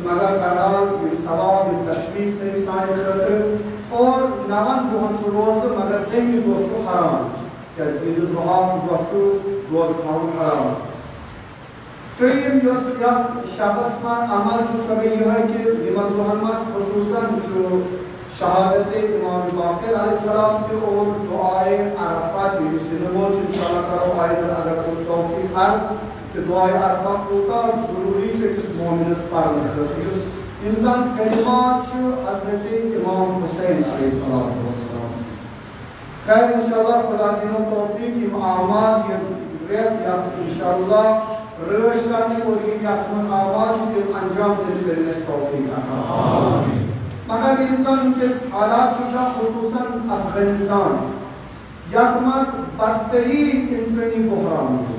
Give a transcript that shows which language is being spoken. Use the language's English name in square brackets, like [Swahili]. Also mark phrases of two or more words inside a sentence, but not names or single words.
[Kashmiri] مگر بہرحال یِم ثواب یِم تشریٖف تھٲے سانہِ خٲطرٕ اور 9 دۄہن چھُ روزٕ مگر 10مہِ دۄہ چھُ حرام کیٛازِ عیٖدِ ضحیٰ دۄہ چھُ روزٕ تھاوُن حرام ترٛیٚیِم یۄس یتھ شبس منٛز عمل چھُ سۄ گٔے یِہوٚے کہِ یِمن دۄہن منٛز خصوٗصن چھُ شہادت امام باقر علیہ السلام تہِ اور دعائے عرفہ تہِ یُس یِنہٕ وول چھُ انشاءاللہ کرو آیندٕ اگر اوس توفیٖق عرض کہ دعائے عرفہ کوٗتاہ ضروٗری چھُ أکِس مومنس پرنہٕ خٲطرٕ یُس یِم زن کلمات چھِ حضرت امام حسین علیہ السلام خیر انشاءاللہ خدا دِنو توفیٖق یِم اعمال یِم رٮ۪تھ یتھ انشاءاللہ رٲچھ کرنٕکۍ اور یِم یتھ منٛز اعمال چھِ تِم انجام دِنہٕ کٔرِنۍ اَسہِ توفیٖق عطا مگر یِم زن وٕنکیٚس حالات چھُ خصوٗصن افغٲنِستان یتھ منٛز بدتریٖن انسٲنی بحران